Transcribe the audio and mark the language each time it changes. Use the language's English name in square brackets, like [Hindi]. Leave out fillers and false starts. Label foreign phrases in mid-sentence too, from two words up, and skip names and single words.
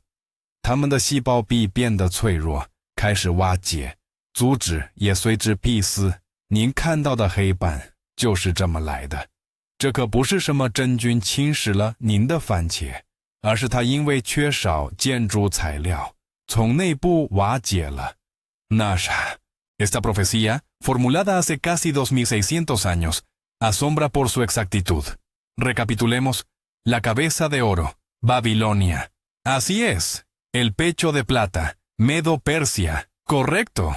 [Chinese] 它们的细胞壁变得脆弱，开始瓦解，组织也随之闭死。您看到的黑斑就是这么来的。这可不是什么真菌侵蚀了您的番茄，而是它因为缺少建筑材料，从内部瓦解了。 [Spanish] Nasha, esta profecía, formulada hace casi 2600 años, asombra por su exactitud. Recapitulemos. La cabeza de oro, Babilonia. Así es. El pecho de plata, Medo-Persia. Correcto.